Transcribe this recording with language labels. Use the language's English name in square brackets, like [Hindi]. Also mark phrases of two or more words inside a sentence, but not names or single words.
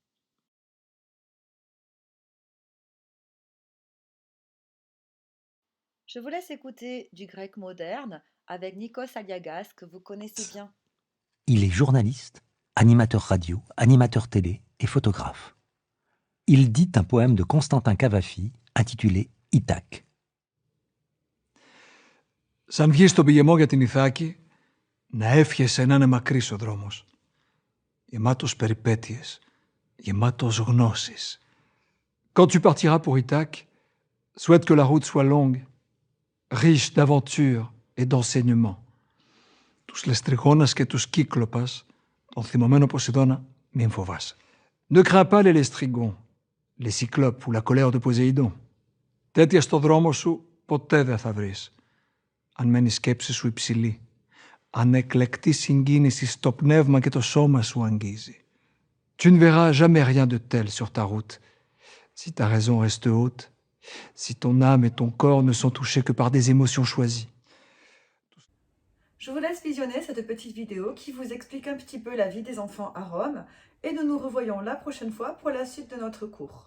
[French] Je vous laisse écouter du grec moderne avec Nikos Aliagas que vous connaissez bien. Il est journaliste, animateur radio, animateur télé et photographe. Il dit un poème de Constantin Cavafy intitulé Ithak. [Greek] Σαν βγεις στον πηγεμό για την Ιθάκη, να εύχεσαι να είναι μακρύς ο δρόμος. Γεμάτος περιπέτειες, γεμάτος γνώσεις. [French] Quand tu partiras pour Ithaque, souhaite que la route soit longue, riche d'aventures et d'enseignements. [Greek] Τους λεστριγόνας και τους κύκλοπας, τον θυμωμένο Ποσειδώνα, μην φοβάσαι. [French] Ne crains pas les λεστριγons, les cyclopes ou la colère de Poséidon. [Greek] Τέτοια στο δρόμο σου ποτέ δεν θα βρεις. Αν μένει η σκέψη σου υψηλή, αν εκλεκτή συγκίνηση στο πνεύμα και το σώμα σου αγγίζει. [French] Tu ne verras jamais rien de tel sur ta route, si ta raison reste haute, si ton âme et ton corps ne sont touchés que par des émotions choisies. Je vous laisse visionner cette petite vidéo qui vous explique un petit peu la vie des enfants à Rome et nous nous revoyons la prochaine fois pour la suite de notre cours.